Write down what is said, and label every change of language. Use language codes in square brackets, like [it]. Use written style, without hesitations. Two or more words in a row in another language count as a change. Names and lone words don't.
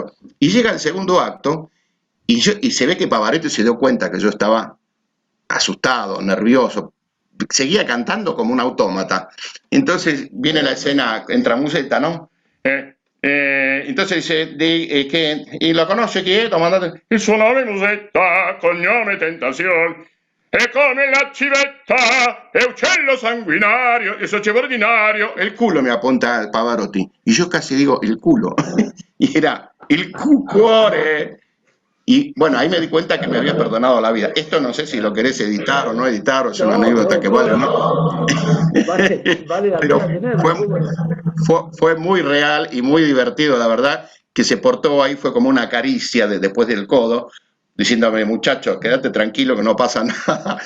[es] Y llega el segundo acto y se ve que Pavarotti se dio cuenta que yo estaba asustado, nervioso. Seguía cantando como un autómata. Entonces viene la escena, entra Musetta, ¿no? Entonces dice: ¿y lo conoce [it] chi è? Domandate. Il suo nome Musetta, cognome Tentación. È come la civetta, è uccello sanguinario, è socio ordinario. [es] El culo me apunta Pavarotti. Y yo casi digo: el culo. Y era [it] il cuore. [es] Y bueno, ahí me di cuenta que me había perdonado la vida. Esto no sé si lo querés editar o no editar, o es una anécdota que vale o no. Vale la Pero pena tenerlo. fue muy real y muy divertido, la verdad, que se portó ahí, fue como una caricia después del codo, diciéndome: muchacho, quédate tranquilo que no pasa nada.